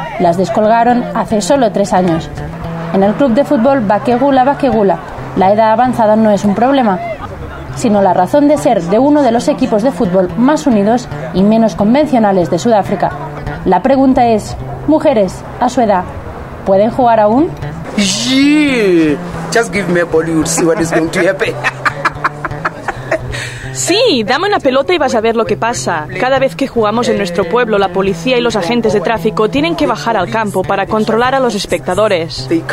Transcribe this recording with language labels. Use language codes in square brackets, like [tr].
[es] las descolgaron hace solo 3 años. En el club de fútbol Vaquegula, la edad avanzada no es un problema, sino la razón de ser de uno de los equipos de fútbol más unidos y menos convencionales de Sudáfrica. La pregunta es, mujeres, a su edad, ¿pueden jugar aún? [en] Sí, just give me a ball, you'll see what is going to happen. [es] Sí, dame una pelota y vas a ver lo que pasa. Cada vez que jugamos en nuestro pueblo, la policía y los agentes de tráfico tienen que bajar al campo para controlar a los espectadores.